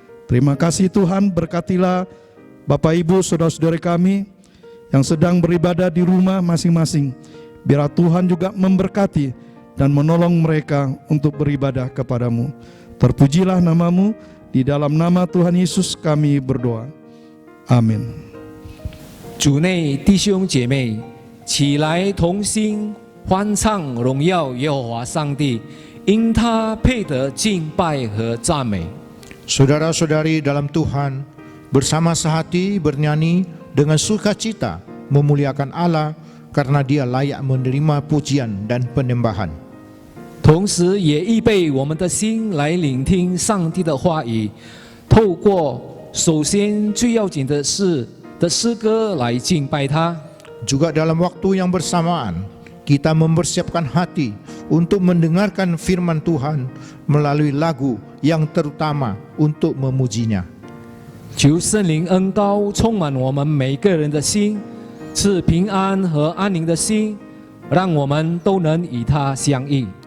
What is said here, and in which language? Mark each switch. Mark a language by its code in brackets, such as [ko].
[id] Terima kasih Tuhan, berkatilah Bapak Ibu saudara-saudari kami yang sedang beribadah di rumah masing-masing. Biar Tuhan juga memberkati dan menolong mereka untuk beribadah kepadamu. Terpujilah nama-Mu, di dalam nama Tuhan Yesus kami berdoa. Amin. [zh] 主内弟兄姐妹，起来同心欢唱荣耀耶和华上帝，因他配得敬拜和赞美。 [id] Saudara-saudari dalam Tuhan, bersama sehati bernyanyi dengan sukacita memuliakan Allah karena Dia layak menerima pujian dan penyembahan. [zh] 同时也预备我们的心来聆听上帝的话语，透过首先最要紧的是的诗歌来敬拜他。 [id] Juga dalam waktu yang bersamaan, kita mempersiapkan hati untuk mendengarkan firman Tuhan melalui lagu yang terutama untuk memujinya. [zh] 求圣灵恩膏充满我们每个人的心，赐平安和安宁的心，让我们都能与他相遇。